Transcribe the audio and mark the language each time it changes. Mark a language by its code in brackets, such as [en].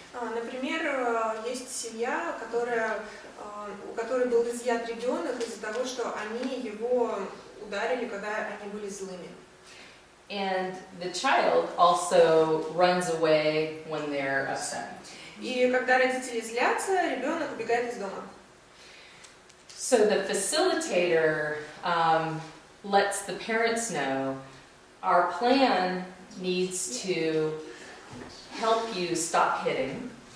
[ru] Например, есть семья, у которой был изъят ребенок из-за того, что они его ударили, когда они были злыми. [en] And the child also runs away when they're upset. [ru] И когда родители злятся, ребенок убегает из дома. [en] So the facilitator lets the parents know our plan needs to help you stop hitting.